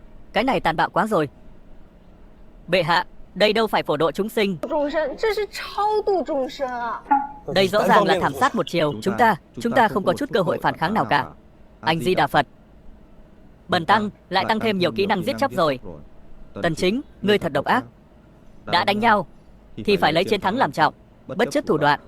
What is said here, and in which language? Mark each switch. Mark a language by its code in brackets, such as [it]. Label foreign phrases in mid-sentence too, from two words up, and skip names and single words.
[vi] Cái này tàn bạo quá rồi. Bệ hạ, đây đâu phải phổ độ chúng sinh. [zh] 众生，这是超度众生啊！ [vi] Đây rõ ràng là thảm sát một chiều. Chúng ta không có chút cơ hội phản kháng nào cả. Anh Di Đà Phật. Bần tăng lại tăng thêm nhiều kỹ năng giết chóc rồi. Tần Chính, ngươi thật độc ác. Đã đánh nhau thì phải lấy chiến thắng làm trọng, bất chấp thủ đoạn.